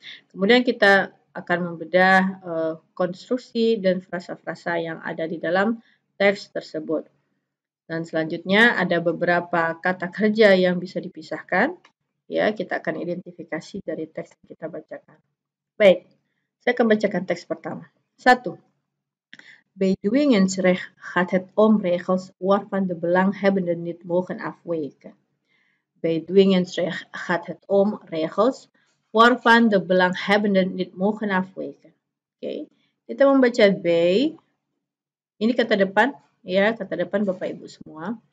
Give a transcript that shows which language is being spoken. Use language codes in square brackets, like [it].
[id] Kemudian kita akan membedah konstruksi dan frasa-frasa yang ada di dalam teks tersebut. Dan selanjutnya ada beberapa kata kerja yang bisa dipisahkan. Ya, kita akan identifikasi dari teks yang kita bacakan. Baik, saya akan bacakan teks pertama. 1. [nl] Bij dwingersrecht gaat het om regels waarvan de belanghebbenden niet mogen afwijken. Bij dwingersrecht gaat het om regels waarvan de belanghebbenden niet mogen afwijken. [id] Oke, kita membaca bij. Ini kata depan, ya, kata depan Bapak Ibu semua.